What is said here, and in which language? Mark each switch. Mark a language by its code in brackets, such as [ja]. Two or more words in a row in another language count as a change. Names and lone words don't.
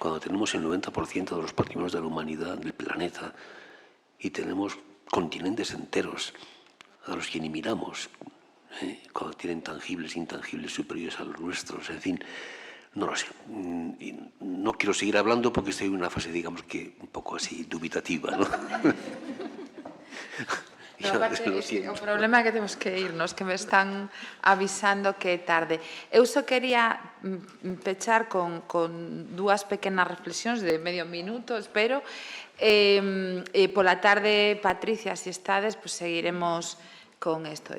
[es] cuando tenemos el 90% de los patrimonios de la humanidad, del planeta, y tenemos continentes enteros a los que ni miramos, cuando tienen tangibles e intangibles superiores a los nuestros, en fin, no lo sé. No quiero seguir hablando porque estoy en una fase, digamos que un poco así dubitativa, ¿no? No, [gl] aparte, o problema é que temos que irnos, que me están avisando que é tarde. Eu só quería pechar con dúas pequenas reflexións de medio minuto, espero. Pola tarde, Patricia, se estades, pues seguiremos con isto.